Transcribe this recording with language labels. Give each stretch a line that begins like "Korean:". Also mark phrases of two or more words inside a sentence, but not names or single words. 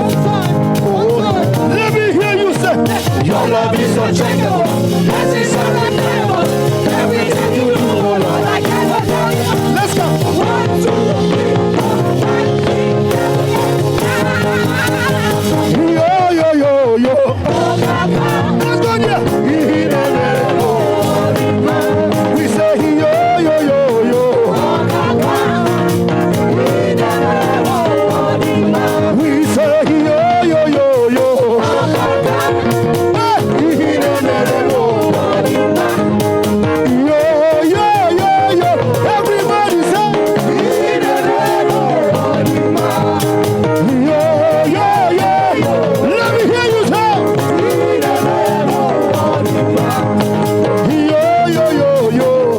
English: Oh, let me hear you say, your love is unchangeable. Everything you do, Lord, I cannot tell you. Let's go. 1, 2, 3. Yo. Let's go there. We say yo. We say yo. Everybody say let me hear you say yo.